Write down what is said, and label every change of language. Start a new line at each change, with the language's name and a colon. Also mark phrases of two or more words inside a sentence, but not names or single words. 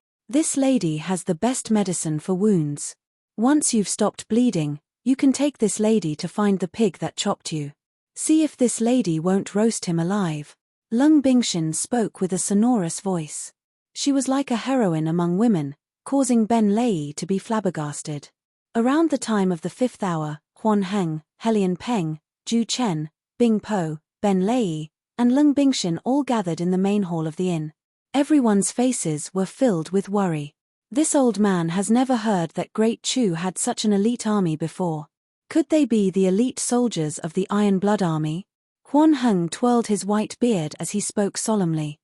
English: This lady has the best medicine for wounds. Once you've stopped bleeding, you can take this lady to find the pig that chopped you. See if this lady won't roast him alive." Lung Bingshin spoke with a sonorous voice. She was like a heroine among women, causing Ben Lei to be flabbergasted. Around the time of the 5th hour, Huan Heng, Helian Peng, Ju Chen, Bing Po, Ben Lei, and Lung Bingshin all gathered in the main hall of the inn. Everyone's faces were filled with worry. This old man has never heard that Great Chu had such an elite army before. Could they be the elite soldiers of the Iron Blood Army? Huan Heng twirled his white beard as he spoke solemnly.